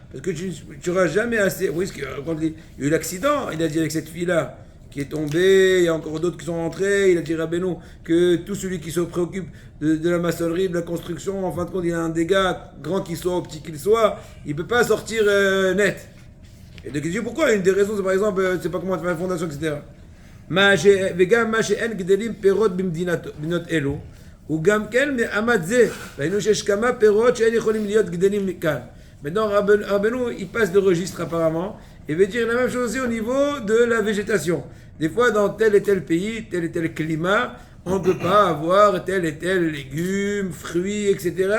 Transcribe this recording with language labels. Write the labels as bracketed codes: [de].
[fr] Parce que tu n'auras jamais assez. Oui, parce que quand il y a eu l'accident, il a dit avec cette fille-là qui est tombée, il y a encore d'autres qui sont rentrés, il a dit Rabbeinu que tout celui qui se préoccupe de la maçonnerie, de la construction, en fin de compte, il a un dégât, grand qu'il soit ou petit qu'il soit, il ne peut pas sortir net. Et donc il dit pourquoi? Une des raisons, c'est par exemple, c'est pas comment faire la fondation, etc. [he] וגם מה שאין גדלים פירות במדינות אלו, הוא גם כן מעמד זה. ראינו שיש כמה פירות שאין יכולים להיות גדלים מכאן. [fr] Maintenant, Rabbeinu, il passe de registre apparemment, et veut dire la même chose aussi au niveau de la végétation. Des fois, dans tel et tel pays, tel et tel climat, on ne peut pas avoir tel et tel légumes, fruits, etc.